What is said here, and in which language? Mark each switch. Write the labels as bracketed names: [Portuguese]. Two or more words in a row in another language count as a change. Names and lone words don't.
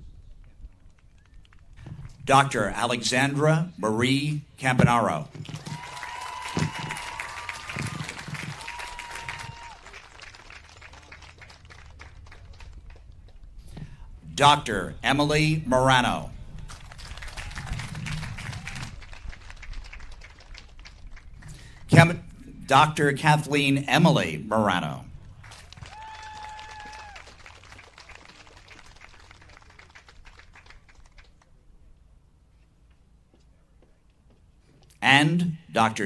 [English] Dr. Alexandra Marie Campanaro. Dr. Emily Morano. Dr. Kathleen Emily Morano. And Dr.